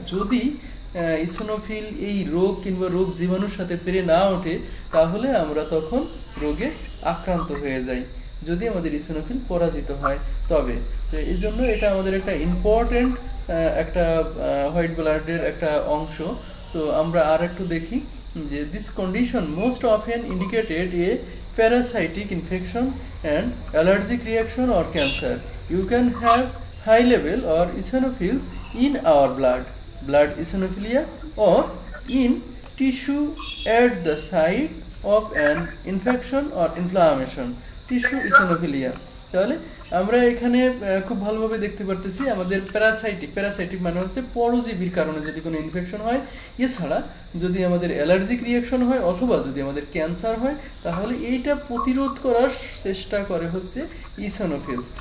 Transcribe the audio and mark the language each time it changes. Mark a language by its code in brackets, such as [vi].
[bn] যদি ইসোনোফিল এই রোগ কিংবা রোগ জীবাণুর সাথে পেরে না ওঠে তাহলে আমরা তখন রোগে আক্রান্ত হয়ে যাই, যদি আমাদের ইসোনোফিল পরাজিত হয় তবে। তো এই জন্য এটা আমাদের একটা ইম্পর্টেন্ট একটা হোয়াইট ব্লাডের একটা অংশ। তো আমরা আর একটু দেখি যে [en] This condition most often indicated a parasitic infection and allergic reaction or cancer. You can have high level or eosinophils in our blood eosinophilia or in tissue at the site of an infection or inflammation, tissue eosinophilia। [bn] তাহলে আমরা এখানে খুব ভালোভাবে দেখতে পারতেছি আমাদের parasitic মানে হচ্ছে পরজীবীর কারণে যদি কোনো ইনফেকশন হয়, এছাড়া যদি আমাদের অ্যালার্জিক রিয়াকশন হয় অথবা যদি আমাদের ক্যান্সার হয় তাহলে এইটা প্রতিরোধ করার চেষ্টা করে হচ্ছে ইসোনোফিলস।